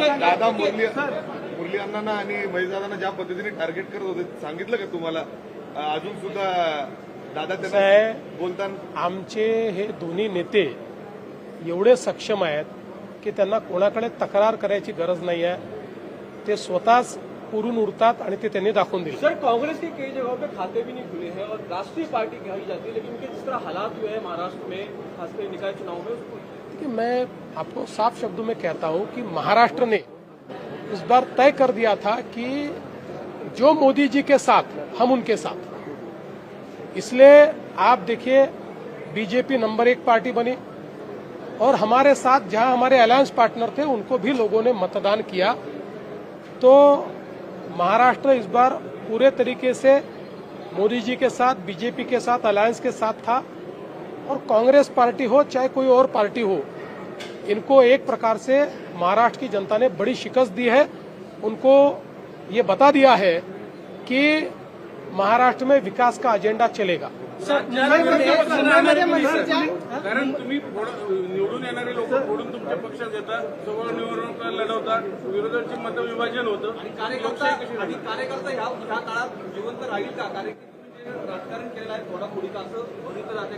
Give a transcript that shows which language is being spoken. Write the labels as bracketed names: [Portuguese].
[Marathi] दादा मुरली अण्णांना आणि महेशदादांना ज्या पद्धतीने टार्गेट करत होते सांगितलं का तुम्हाला? अजून सुद्धा दादा त्यांना बोलताना आमचे हे दोन्ही नेते एवढे सक्षम आहेत की त्यांना कोणाकडे तक्रार करायची गरज नाही आहे. ते स्वतःच पुरून उरतात आणि ते त्यांनी दाखवून दिले. [Hindi] सर, कांग्रेस के कई जगहों पे खाते भी नहीं खुले हैं और राष्ट्रीय पार्टी कही जाती है, लेकिन उनके जिस तरह हालात हुए हैं महाराष्ट्र में, खासकर निकाय चुनाव में, उसको कि मैं आपको साफ शब्दों में कहता हूं कि महाराष्ट्र ने इस बार तय कर दिया था कि जो मोदी जी के साथ हम उनके साथ. इसलिए आप देखिए बीजेपी नंबर 1 पार्टी बनी और हमारे साथ जहां हमारे अलायंस पार्टनर थे उनको भी लोगों ने मतदान किया. तो महाराष्ट्र इस बार पूरे तरीके से मोदी जी के साथ, बीजेपी के साथ, अलायंस के साथ था. और कांग्रेस पार्टी हो चाहे कोई और पार्टी हो, इनको एक प्रकार से महाराष्ट्र की जनता ने बड़ी शिकस्त दी है. उनको ये बता दिया है कि महाराष्ट्र में विकास का एजेंडा चलेगा. [Marathi] मुंबईमध्ये मनसेच्या कारण तुम्ही निवडून येणारे लोक फोडून तुमच्या पक्षात येतात, समोर निवडणूक लढवतात, विरोधाचे मतविभाजन होतं. आणि कार्यकर्ता ह्या काळात जिवंत राहील का? कारण की तुम्ही जे राजकारण केलेलं आहे थोडा असं बघितलं जाते.